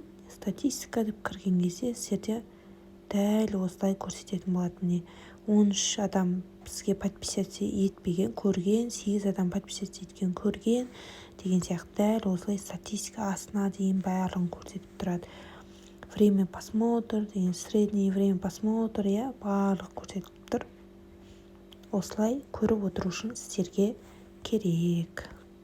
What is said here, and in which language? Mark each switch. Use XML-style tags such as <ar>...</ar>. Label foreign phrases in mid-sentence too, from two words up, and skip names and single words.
<kk>Статистика деп кірген кезде сіздерде дәл осылай көрсететін болады. Міне, 13 адам бізге подписаться етпеген, көрген, 8 адам подписаться еткен, көрген деген сияқты дәл осылай статистика астына дейін барлығын көрсетіп тұрады.</kk> <ru>Время просмотра деген, среднее время просмотра,</ru> <kk>барлығы көрсетіп тұр. Осылай көріп отыру үшін сіздерге керек.</kk>